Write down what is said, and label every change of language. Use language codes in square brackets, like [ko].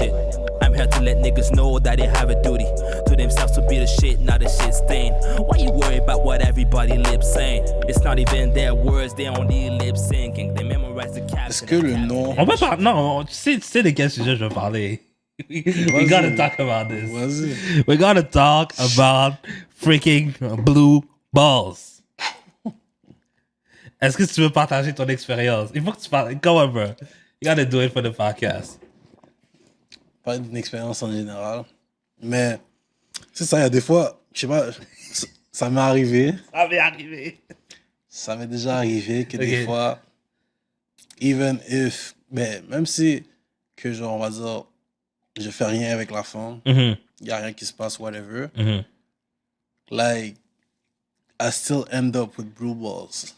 [en] let niggas know that they have a duty to themselves to be the shit, not the shit stain. Why you worry about what everybody lip saying? It's not even their words, they only lip syncing. They memorize the caption. [fr] Est-ce que le nom... On peut pas... Non, tu sais de quel sujet je veux parler. [en] We gotta talk about this. [fr] Vas-y. [en] We gotta talk about freaking blue balls. [fr] Est-ce que tu veux partager ton expérience? Il faut que tu parles. [en] Come on, bro. You gotta do it for the podcast. [fr] Pas d'une expérience en général. Mais, c'est ça, il y a des fois, je sais pas, ça m'est arrivé. Ça m'est arrivé. Ça m'est déjà arrivé que des fois, [en] even if, [fr] mais même si, que genre, on va dire, je fais rien avec la femme, il y a rien qui se passe, [en] whatever, like, I still end up with blue balls.